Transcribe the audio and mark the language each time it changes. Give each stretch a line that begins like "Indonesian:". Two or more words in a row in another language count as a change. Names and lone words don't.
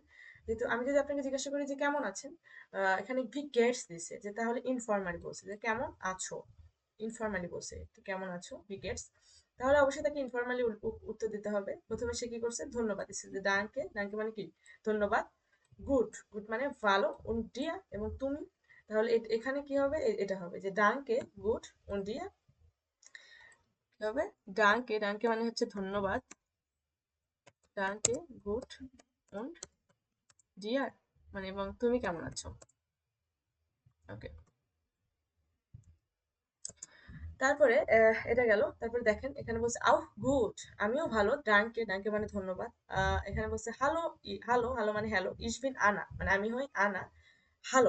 Bangla: যেহেতু আমি যদি আপনাকে জিজ্ঞাসা করি যে কেমন আছেন, এখানে
German: Wie geht's
Bangla: দিছে, যে তাহলে ইনফরমালি বলছে যে কেমন আছো, ইনফরমালি বলছে তো কেমন আছো
German: Wie geht's.
Bangla: তাহলে অবশ্যই তাকে ইনফরমালি উত্তর দিতে হবে। প্রথমে সে কি করছে, ধন্যবাদ দিচ্ছে, যে ডাঙ্কে, ডাঙ্কে মানে কি ধন্যবাদ, গুড, গুড মানে ভালো,
German: und dir
Bangla: এবং তুমি। তাহলে এখানে কি হবে, এটা হবে যে
German: Danke gut und dir,
Bangla: কি হবে, ডাঙ্কে, ডাঙ্কে মানে হচ্ছে ধন্যবাদ,
German: Danke gut und dir
Bangla: মানে এবং তুমি কেমন আছো। ওকে, তারপরে এটা গেল। তারপরে দেখেন এখানে বলছে
German: Auch gut,
Bangla: আমিও ভালো, ডাঙ্কে, ডাঙ্কে মানে ধন্যবাদ। এখানে বলছে হ্যালো, হ্যালো, হ্যালো মানে হ্যালো,
German: Ich bin Anna
Bangla: মানে আমি হই আনা, হ্যালো।